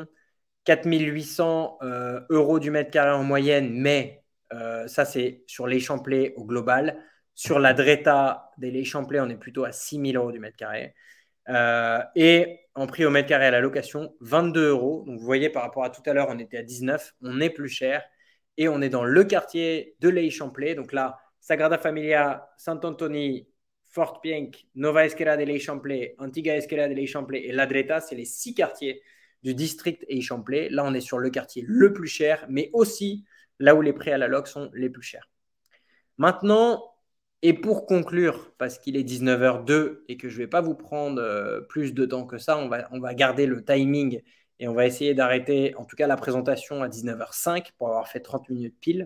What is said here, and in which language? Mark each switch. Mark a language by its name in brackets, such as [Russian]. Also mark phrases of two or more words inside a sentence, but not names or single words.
[French] 4 800 € du mètre carré en moyenne, mais ça c'est sur les Champlay au global. Sur la Dreta des Champlay, on est plutôt à 6 000 € du mètre carré. Et en prix au mètre carré à la location, 22 €. Donc vous voyez, par rapport à tout à l'heure, on était à 19, on est plus cher. Et on est dans le quartier de Les Champlay. Donc là, Sagrada Familia, Sant-Antoni, Fort Pienc, Nova Esquerra de Les Champlay, Antiga Esquerra de Les Champlay et La Dreta, c'est les 6 quartiers du district Eixample. Là, on est sur le quartier le plus cher, mais aussi là où les prix à la loc sont les plus chers. Maintenant, et pour conclure, parce qu'il est 19h02 et que je ne vais pas vous prendre plus de temps que ça, on va garder le timing et on va essayer d'arrêter en tout cas la présentation à 19h05 pour avoir fait 30 minutes pile.